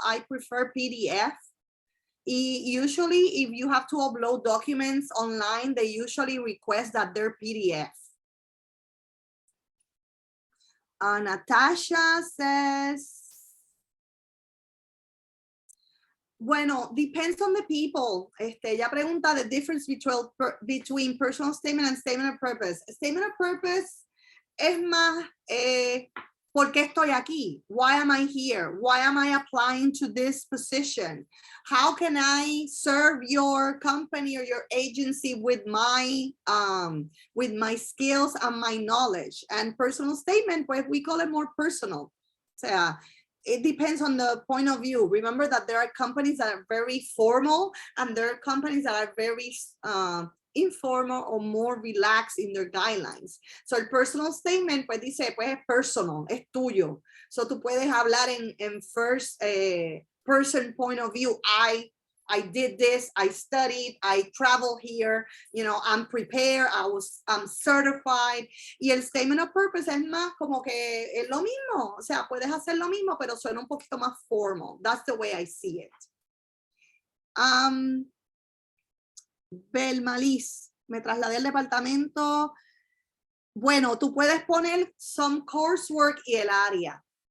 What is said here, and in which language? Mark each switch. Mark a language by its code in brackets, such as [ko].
[en] I prefer PDF. Usually if you have to upload documents online, they usually request that they're PDF. Natasha says, bueno, depends on the people. [es] Ella pregunta [en] the difference between personal statement and statement of purpose. [es] Statement of purpose es más, ¿por qué estoy aquí? [en] Why am I here? Why am I applying to this position? How can I serve your company or your agency with my skills and my knowledge? And personal statement, pues we call it more personal. O sea, it depends on the point of view. Remember that there are companies that are very formal and there are companies that are very informal or more relaxed in their guidelines. [es] So el personal statement pues dice pues es personal, es tuyo. So tú puedes hablar en [en] first person point of view. I did this, I studied, I traveled here, I'm prepared, I'm certified. [es] Y el statement of purpose es más como que es lo mismo. O sea, puedes hacer lo mismo, pero suena un poquito más formal. [en] That's the way I see it. [es] Belmalis, me trasladé al departamento. Bueno, tú puedes poner [en] some coursework [es] y el área.